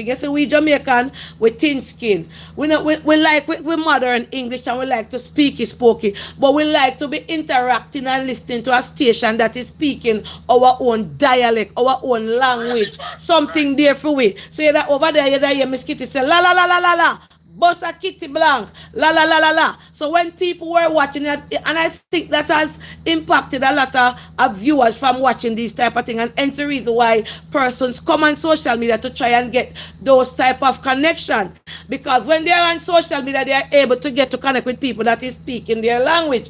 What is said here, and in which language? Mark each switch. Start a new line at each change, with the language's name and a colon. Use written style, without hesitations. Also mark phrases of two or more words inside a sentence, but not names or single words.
English: You see, we Jamaican, we thin skin. We modern English and we like to speak it, but we like to be interacting and listening to a station that is speaking our own dialect, our own language, something there for we. So you that over there, you hear Miss Kitty say la la la la la la. Bossa Kitty Blanc, la la la la la. So when people were watching it, and I think that has impacted a lot of viewers from watching these type of things, and hence the reason why persons come on social media to try and get those type of connection. Because when they are on social media, they are able to get to connect with people that is speaking their language.